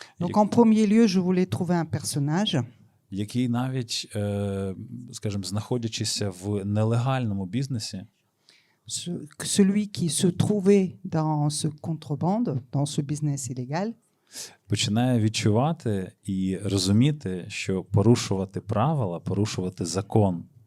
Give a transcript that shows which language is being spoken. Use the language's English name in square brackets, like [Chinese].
[French] Donc en premier lieu, je voulais trouver un personnage [Ukrainian] який навіть, скажімо, знаходячися в нелегальному бізнесі, [French] celui qui se trouvait dans ce contrebande, dans ce business illégal, [Ukrainian] починає відчувати і розуміти, що порушувати правила, порушувати закон.